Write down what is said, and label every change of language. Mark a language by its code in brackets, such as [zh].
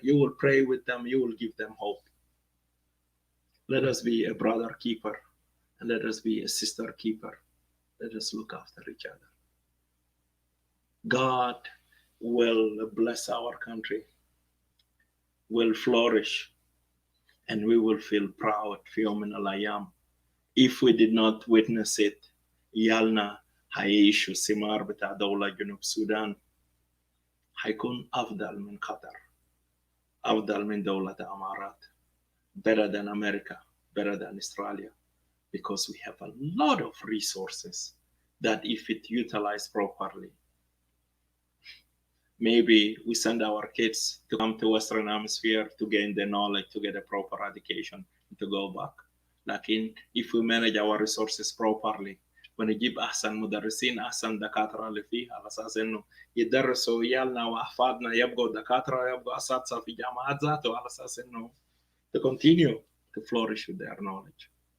[en] You will pray with them. You will give them hope. Let us be a brother keeper, and let us be a sister keeper. Let us look after each other. God will bless our country, will flourish, and we will feel proud [ar] في يوم من الأيام. [en] If we did not witness it, [ar] يالنا هيعيشوا ثمار بتاع دولة جنوب السودان. هيكون أفضل من قطر، أفضل من دولة الإمارات, [en] better than America, better than Australia, because we have a lot of resources that if it utilized properly, maybe we send our kids to come to Western Hemisphere to gain the knowledge, to get a proper education, to go back. [ar] لكن [en] if we manage our resources properly, [ar] ونجيب أحسن مدرسين, أحسن دكاترة اللي فيه, على أساس إنه يدرسوا عيالنا وأحفادنا يبقوا دكاترة, يبقوا أساتذة في جامعات ذاته, على أساس إنه [en] to continue to flourish with their knowledge.